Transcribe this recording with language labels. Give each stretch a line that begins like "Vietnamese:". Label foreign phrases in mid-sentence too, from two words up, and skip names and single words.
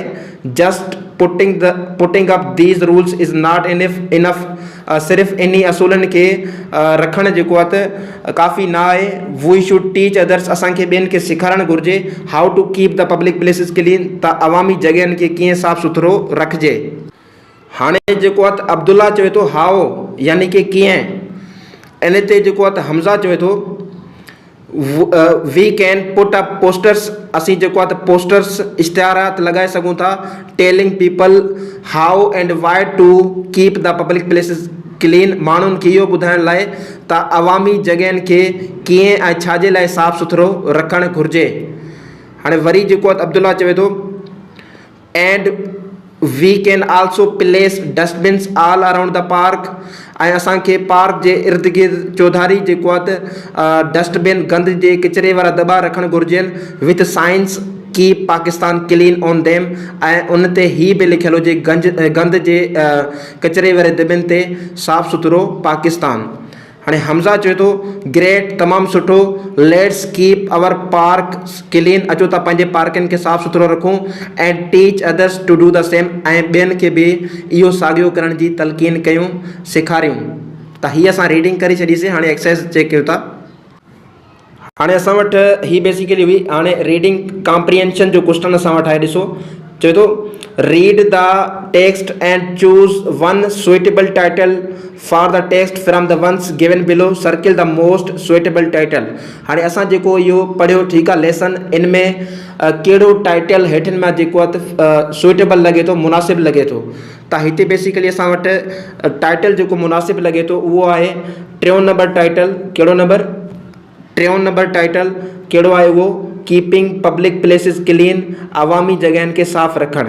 English: Just putting up these rules is not enough,
Sindhi: सिर्फ़ु इन्ही असूलनि खे रखणु जेको आहे त काफ़ी न आहे।
English: We should teach others,
Sindhi: असांखे ॿियनि खे सेखारणु घुरिजे
English: how to keep the public places clean,
Sindhi: त अवामी जॻहियुनि खे कीअं साफ़ सुथरो रखिजे। हाणे जेको आहे त अब्दुल्ला चवे थो हाउ यानी कि कीअं, इन ते जेको आहे त हमज़ा चवे थो
English: we can put up posters,
Sindhi: असीं जेको आहे त पोस्टर्स इश्तिहारात लॻाए सघूं था,
English: Telling people how and why to keep the public places clean,
Sindhi: माण्हुनि खे इहो ॿुधाइण लाइ त अवामी जॻहियुनि खे कीअं ऐं छाजे लाइ साफ़ सुथरो रखणु घुरिजे। हाणे वरी जेको आहे अब्दुल्ला चवे थो
English: and we can also place dustbins all around the park,
Sindhi: ऐं असांखे पार्क जे इर्द गिर्द चौधारी जेको आहे त डस्टबिन गंद जे किचिरे वारा दॿा रखणु घुरिजनि
English: with signs keep Pakistan clean on them,
Sindhi: ऐं उन ते ही बि लिखियलु हुजे गंद जे किचिरे वारे दॿनि ते साफ़ सुथरो पाकिस्तान। हाणे हमज़ा चवे थो ग्रेट, तमामु सुठो,
English: Let's keep our park clean,
Sindhi: अचो था पंहिंजे पार्कनि खे साफ़ सुथरो रखूं,
English: And teach others to do the same,
Sindhi: ऐं ॿियनि खे बि इहो साॻियो करण जी तलक़ीन कयूं, सेखारियूं। त हीअ असां रीडिंग करे छॾीसीं। हाणे
English: exercise check
Sindhi: कयूं था। हाणे असां वटि ही बेसिकली हुई। हाणे
English: reading comprehension
Sindhi: जो क्वेश्चन असां वटि आहे, ॾिसो चवे थो
English: read the text and choose one suitable title for the text from the ones given below, Circle the most suitable title.
Sindhi: हाणे असां जेको इहो पढ़ियो, ठीकु आहे, लेसन, इन में कहिड़ो टाइटल हेठिन में जेको आहे त सुइटेबल लॻे थो, मुनासिबु लॻे थो। त हिते बेसिकली असां वटि टाइटल जेको मुनासिबु लॻे थो उहो आहे 3 नंबर टाइटल। कहिड़ो नंबर? 3 नंबर टाइटल कहिड़ो आहे उहो?
English: keeping public places clean,
Sindhi: अवामी जॻहियुनि खे साफ़ रखणु।